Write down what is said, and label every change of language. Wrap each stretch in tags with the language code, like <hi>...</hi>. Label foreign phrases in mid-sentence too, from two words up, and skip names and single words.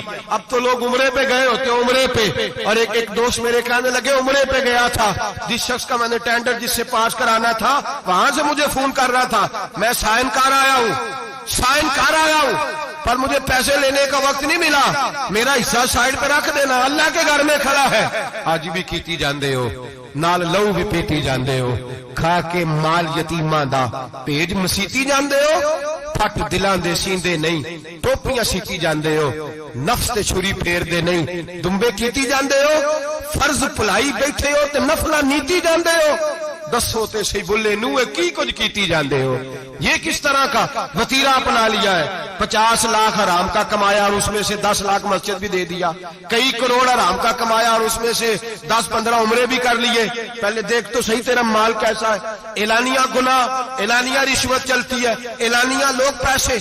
<ur>اب تو لوگ عمرے پہ گئے ہوتے ہیں, عمرے پہ. اور ایک دوست میرے کہنے لگے عمرے پہ گیا تھا, جس شخص کا میں نے ٹینڈر جس سے پاس کرانا تھا وہاں سے مجھے فون کر رہا تھا, میں سائن کر آیا ہوں پر مجھے پیسے لینے کا وقت نہیں ملا, میرا حصہ سائڈ پہ رکھ دینا, اللہ کے گھر میں کھڑا ہے.</ur> <pa>آج بھی کیتی جاندے ہو, نال لہو بھی پیتی جاندے ہو, کھا کے مال یتیماں دا پیج مسیتی جاندے ہو, پھٹ دلاں دے سیندے نہیں, ٹوپیاں سیتی جاندے ہو, نفس تے چھری پھیر دے نہیں, دمبے کیتی جاندے ہو, فرض پلائی بیٹھے ہو تے نفلہ نیتی جاندے ہو. دس ہوتے سی بلے نوے کی کچھ کیتی جاندے ہو.</pa> <ur>یہ کس طرح کا وتیرہ اپنا لیا ہے؟ 50 لاکھ حرام کا کمایا اور اس میں سے 10 لاکھ مسجد بھی دے دیا. کئی کروڑ حرام کا کمایا اور اس میں سے 10-15 عمرے بھی کر لیے. پہلے دیکھ تو صحیح تیرا مال کیسا ہے. اعلانیہ گناہ، اعلانیہ رشوت چلتی ہے، اعلانیہ لوگ پیسے.</ur>